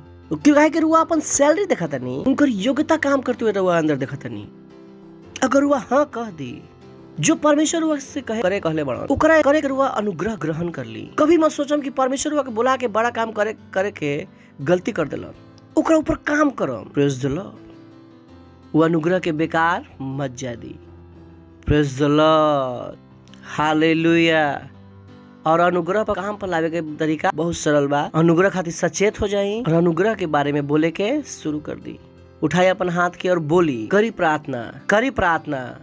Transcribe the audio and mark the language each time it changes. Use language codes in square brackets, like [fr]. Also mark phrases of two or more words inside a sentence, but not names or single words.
[bho] तो क्यों काहे कि रुआ अपन सैलरी देखता नहीं, उनकर योग्यता काम करते हुए रुआ अंदर देखता नहीं। अगर रुआ हाँ कह दी, जो परमेश्वर से करे कहले बड़ा ओकरा करे के रुआ अनुग्रह ग्रहण कर ली। कभी मत सोचम कि परमेश्वर के बुला के बड़ा काम करे के गलती कर देलन, ओकरा ऊपर काम करम। [en] Praise the Lord. [bho] वो अनुग्रह के बेकार मत जा दी। [en] Praise the Lord, Hallelujah. [bho] और अनुग्रह पर काम पर लावे के तरीका बहुत सरल बा। अनुग्रह खातिर सचेत हो जाई और अनुग्रह के बारे में बोले के शुरू कर दी। उठाई अपन हाथ के और बोली, करी प्रार्थना